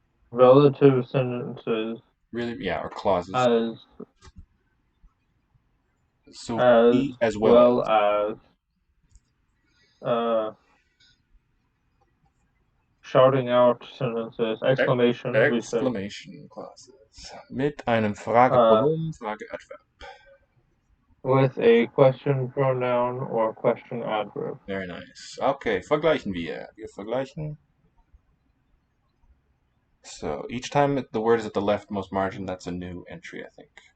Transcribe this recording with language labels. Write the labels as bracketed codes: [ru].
[en] Relative sentences. Really, yeah, or clauses. As well as shouting out sentences. Exclamation. Exclamation clauses. [de] Mit einem Fragepronomen, Frageadverb. [en] With a question pronoun or question adverb. Very nice. Okay, [de] vergleichen wir. Wir vergleichen. [en] So each time the word is at the leftmost margin, that's a new entry, I think.